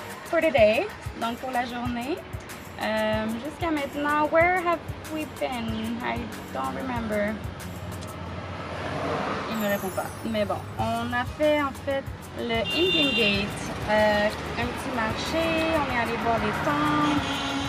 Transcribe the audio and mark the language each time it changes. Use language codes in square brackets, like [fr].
[en] For today, [fr] donc pour la journée. Jusqu'à maintenant, [en] where have we been? I don't remember. [fr] répond pas. Mais bon, on a fait en fait le Indian Gate, un petit marché, on est allé voir les temples.